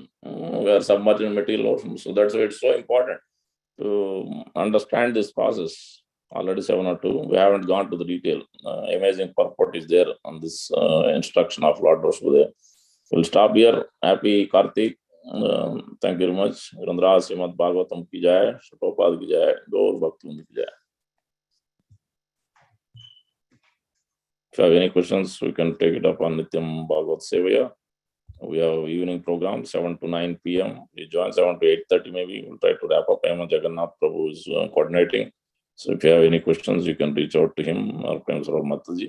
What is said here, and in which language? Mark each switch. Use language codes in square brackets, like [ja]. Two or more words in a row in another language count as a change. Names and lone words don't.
[en] We are submerged in material ocean. So that's why it's so important to understand this process. Already 702. We haven't gone to the detail. Amazing purport is there on this instruction of Lord Rosbudaya. We'll stop here. Happy Kartik. Thank you very much. [hi] रन्द्र श्रीमद् भागवतम् की जय, शतोपद की जय, गौर भक्तिविनोद की जय. [en] If you have any questions, we can take it up on Nityam Bhagavat Sevaya. We have evening program, 7 to 9 p.m. We join 7 to 8:30 maybe. We'll try to wrap up. Prema Jagannath Prabhu is coordinating. So if you have any questions, you can reach out to him or Prem Sarar Mataji.